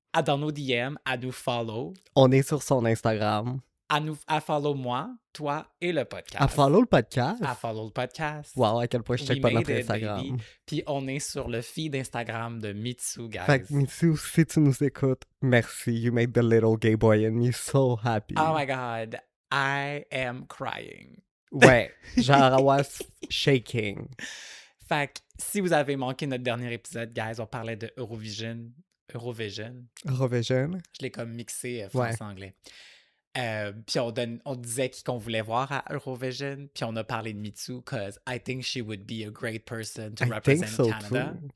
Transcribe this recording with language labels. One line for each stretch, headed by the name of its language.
French: Dans nos DM, à nous follow. On est sur son Instagram. À follow moi, toi et le podcast. À follow le podcast. À follow le podcast. Wow, à quel point je check pas notre Instagram. Baby. Puis on est sur le feed Instagram de Mitsu, guys. Fait que Mitsu, si tu nous écoutes, merci.
English: You made the little gay boy in me so happy. Oh my God, I am crying.
French: Ouais, genre
English: I was shaking.
French: Fait que si vous avez manqué notre dernier épisode, guys, on parlait de Eurovision. Eurovision? Je l'ai comme mixé français-anglais. Puis on disait qui qu'on voulait voir à Eurovision, puis on a parlé de Mitsu,
English: cause I think she would be a great person to represent Canada.